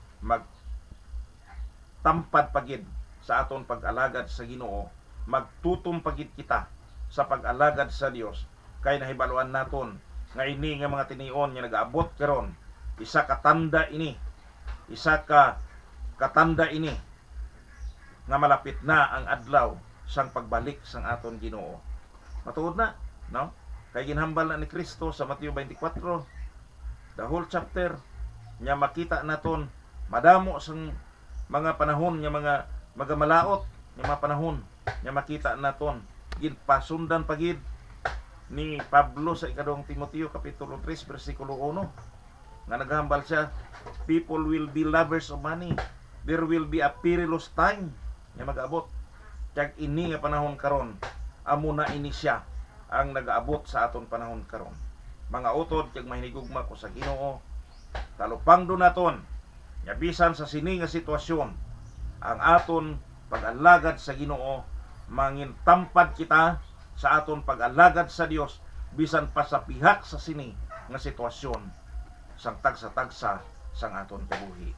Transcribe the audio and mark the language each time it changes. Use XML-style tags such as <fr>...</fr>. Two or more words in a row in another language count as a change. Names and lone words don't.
<hil>magtampad pagid sa aton pag-alagad sa Ginoo, magtutom pagid kita sa pag-alagad sa Dios, kay nahibaluan naton nga ini nga mga tinion nga nagaabot karon, isa ka katanda ini nga malapit na ang adlaw sang pagbalik sang aton Ginoo. Matuod na, no? Kay ginhambal na ni Kristo sa Mateo 24,</hil> <en>the whole chapter,</en> <hil>nya makita naton madamo sang mga panahon nga mga magamalaot, nga mga panahon nya makita naton ginpasundan pagid ni Pablo sa ikadong Timoteo kapitulo 3 bersikulo 1 nga naghambal siya,</hil> <en>people will be lovers of money, there will be a perilous time</en> <hil>nga mag-abot. Kag ini nga panahon karon, amo na ini siya ang nag-aabot sa aton panahon karon. Mga utod kag mahinigugma ko sa Ginoo, talupang do naton nga bisan sa sini nga sitwasyon, ang aton pag-alagad sa Ginoo, mangin tampad kita sa aton pag-alagad sa Dios bisan pa sa pihak sa sini nga sitwasyon sang tagsa-tagsa sang aton kabuhi.</hil>